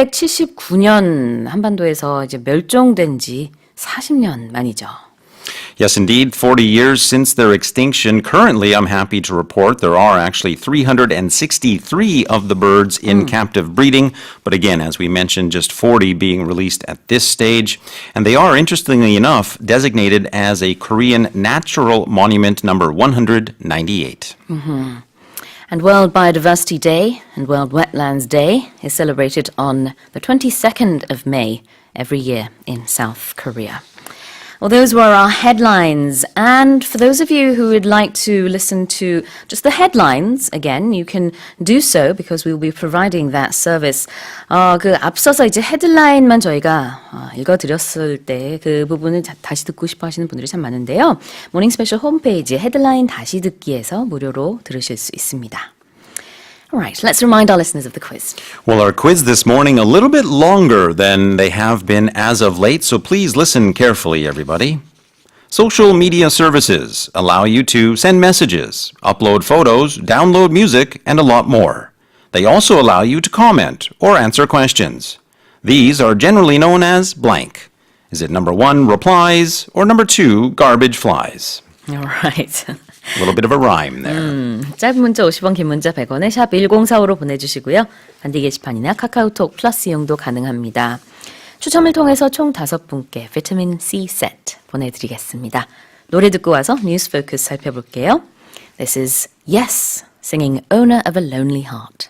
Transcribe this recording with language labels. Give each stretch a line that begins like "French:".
Korean: 1979년 한반도에서 이제 멸종된 지 40년 만이죠.
English: Yes, indeed, 40 years since their extinction. Currently, I'm happy to report there are actually 363 of the birds in captive breeding. But again, as we mentioned, just 40 being released at this stage. And they are, interestingly enough, designated as a Korean Natural Monument number 198. And World Biodiversity Day and World Wetlands Day is celebrated on the 22nd of May every year in South Korea. Well, those were our headlines. And for those of you who would like to listen to just the headlines, again, you can do so because we will be providing that service.
Korean: 앞서서 이제 헤드라인만 저희가 읽어드렸을 때 그 부분을 다시 듣고 싶어 하시는 분들이 참 많은데요. 모닝 스페셜 홈페이지 헤드라인 다시 듣기에서 무료로 들으실 수 있습니다.
English: All right, let's remind our listeners of the quiz. Well, our quiz this morning a little bit longer than they have been as of late, so please listen carefully, everybody. Social media services allow you to send messages, upload photos, download music, and a lot more. They also allow you to comment or answer questions. These are generally known as blank. Is it number 1, replies, or number 2, garbage flies? All right. A little bit of a rhyme there.
Korean: 짧은 문자 50원, 긴 문자 100원에 샵 1045로 보내주시고요. 단디 게시판이나 카카오톡 플러스 이용도 가능합니다. 추첨을 통해서 총 5분께 비타민 C 세트 보내드리겠습니다. 노래 듣고 와서 뉴스 포커스 살펴볼게요.
English: This is Yes, singing Owner of a Lonely Heart.